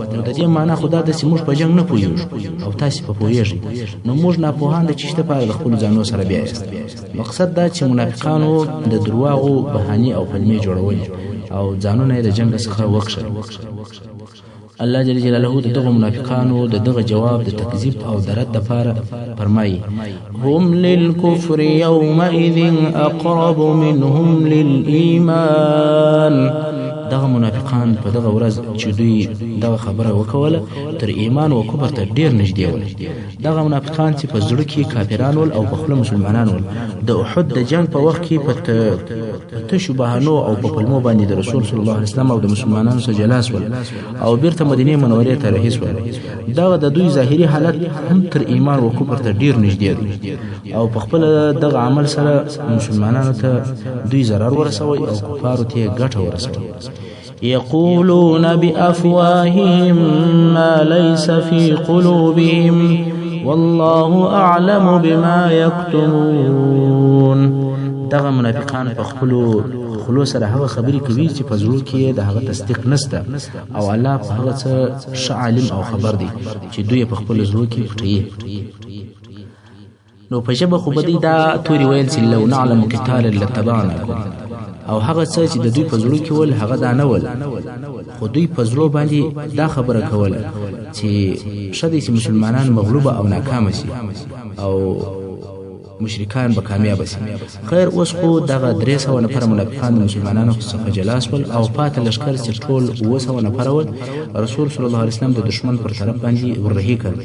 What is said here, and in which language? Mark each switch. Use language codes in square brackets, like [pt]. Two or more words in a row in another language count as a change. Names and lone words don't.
[ps] نو د دې معنا خو دا ده چې موږ په جنگ نه پوهېږو او تاسې په پوهېږئ، نو موږ ناپوهان د چیشته په د خپلو ځانو سره بیا یاست. مقصد دا چې منافقانو د درواغو بهانې او پلمې جوړولې او ځانونه یې د جنګ څخه وکښل. الله [ar] جل جلاله [ps] د دغه منافقانو د دغه جواب د تکذیب او د رد دپاره فرمایي: [ar] هم للكفر يومئذ اقرب منهم للإيمان. [ps] دغه منافقان په دغه ورځ چې دوی دغه خبره وکوله تر ایمان او کفر ته ډیر نږدې ول. دغه منافقان چې په زړه کې کافران ول او په خوله مسلمانان ول، د احد د جنگ په وخت کې په تشو بهانو او په پلمو باندې د رسول [ar] صلی الله علیه وسلم [ps] او د مسلمانانو سره جلاس ول او بیرته مدینه منورې ته رهي شول. دغه د دوی ظاهري حالت هم تر ایمان او کفر ته ډیر نږدې دی او په خپل دغه عمل سره مسلمانانو ته دوی ضرر ورسوي او کفارو ته ګټه ورسوي. [ar] يقولون بأفواههم ما ليس في قلوبهم والله أعلم بما يكتمون. [ps] دغه منافقان په خپلو خلو سره هغه خبرې کوي چې په زړه کې د هغه تصدیق نشته او الله په هغه څه ښه عالم او خبر دی چې دوی په خپل زړه کې پټوي. نو په ژبه خو به دوی دا توري ویل چې [ar] لو نعلم قتالا لاتبعناکم، [ps] او هغه څه چې د دوی په زړه کې ول هغه دا نه ول، خو دوی په زړه باندې دا خبره کوله چې شدې چې مسلمانان مغلوبه او ناکامه شي او مشرکان به کامیاب شي. خیر اوس خو دغه 300 نفر منافقان د مسلمانانو څخه جلاس ول او پاتې لښکر چې ټول 200 نفر ول رسول [ar] صلی الله علیه وسلم [ps] د دشمن پر طرف باندې ورهي کړ.